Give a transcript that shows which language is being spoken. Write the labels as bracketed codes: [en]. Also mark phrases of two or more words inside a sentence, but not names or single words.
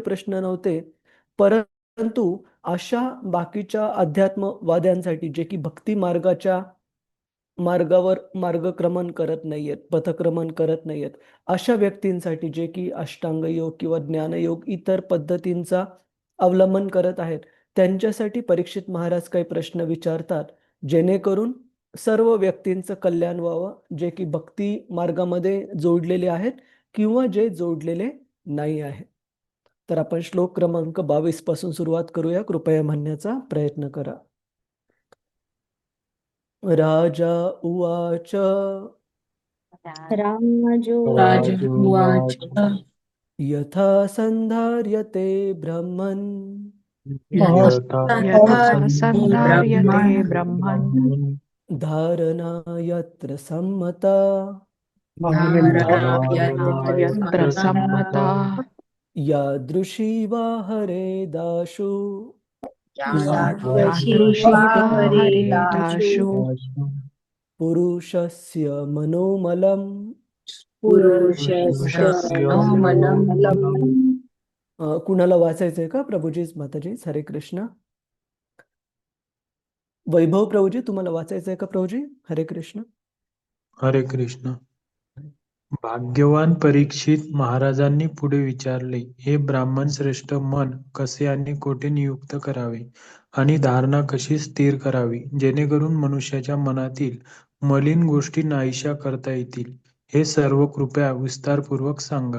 [mr] प्रश्न नव्हते, परंतु अशा बाकीच्या अध्यात्मवाद्यांसाठी जे की भक्ती मार्गावर मार्गक्रमण करत नाहीयेत, पथक्रमण करत नाहीयेत, अशा व्यक्तींसाठी जे की अष्टांग योग किंवा ज्ञानयोग इतर पद्धतींचा अवलंबन करत आहेत, त्यांच्यासाठी परीक्षित महाराज काही प्रश्न विचारतात, जेणेकरून सर्व व्यक्तींचं कल्याण व्हावं, जे की भक्ती मार्गामध्ये जोडलेले आहेत किंवा जे जोडलेले नाही आहेत. तर आपण श्लोक क्रमांक 22 पासून सुरुवात करूया. कृपया म्हणण्याचा प्रयत्न करा. [sa] राजा उवाच राजोवाच यथा संधार्यते ब्रह्मन् यथा संधार्यते ब्रह्मन् धारणा यत्र सम्मता यत्र सम्मता यादृशी वा हरे दाशु यादृशी वा हरेदाशु पुरुषस्य मनोमलम् पुरुषस्य मनोमलम्. [mr] कुणाला वाचायचंय का प्रभुजी माताजी? हरे कृष्ण. वैभव प्रभुजी, तुम्हाला वाचायचंय का प्रभुजी? हरे कृष्ण. हरे कृष्ण. भाग्यवान परीक्षित महाराजांनी पुढे विचारले, हे ब्राह्मण श्रेष्ठ, मन कसे आणि कोठे नियुक्त करावे आणि धारणा कशी स्थिर करावी, जेणेकरून मनुष्याच्या मनातील मलिन गोष्टी नाहीशा करता येतील, हे सर्व कृपया विस्तारपूर्वक सांगा.